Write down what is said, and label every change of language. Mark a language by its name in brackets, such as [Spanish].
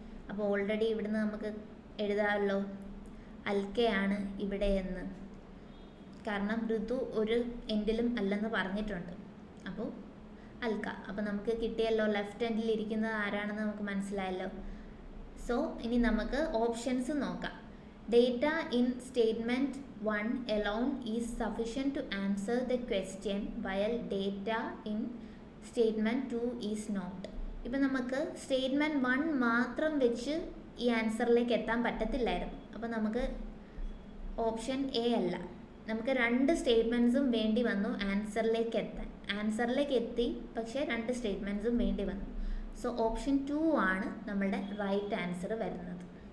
[Malayalam] അപ്പോൾ ഓൾറെഡി ഇവിടുന്ന് നമുക്ക് എഴുതാമല്ലോ, അൽക്കയാണ് ഇവിടെ എന്ന്. കാരണം ഋതു ഒരു എൻഡിലും അല്ലെന്ന് പറഞ്ഞിട്ടുണ്ട്. അപ്പോൾ അൽക്ക. അപ്പോൾ നമുക്ക് കിട്ടിയല്ലോ, ലെഫ്റ്റ് എൻഡിൽ ഇരിക്കുന്നത് ആരാണെന്ന് നമുക്ക് മനസ്സിലായല്ലോ. സോ ഇനി നമുക്ക് ഓപ്ഷൻസ് നോക്കാം. [English] Data in statement 1 alone is sufficient to answer the question, while data in statement 2 is not. [Malayalam] ഇപ്പം നമുക്ക് സ്റ്റേറ്റ്മെൻറ്റ് 1 മാത്രം വെച്ച് ഈ ആൻസറിലേക്ക് എത്താൻ പറ്റത്തില്ലായിരുന്നു. അപ്പോൾ നമുക്ക് ഓപ്ഷൻ എ അല്ല, നമുക്ക് 2 സ്റ്റേറ്റ്മെൻറ്റ്സും വേണ്ടി വന്നു ആൻസറിലേക്ക് എത്താൻ. ആൻസറിലേക്ക് എത്തി, പക്ഷേ 2 സ്റ്റേറ്റ്മെൻറ്റ്സും വേണ്ടി വന്നു. സോ ഓപ്ഷൻ 2 ആണ് നമ്മളുടെ റൈറ്റ് ആൻസർ വരുന്നത്.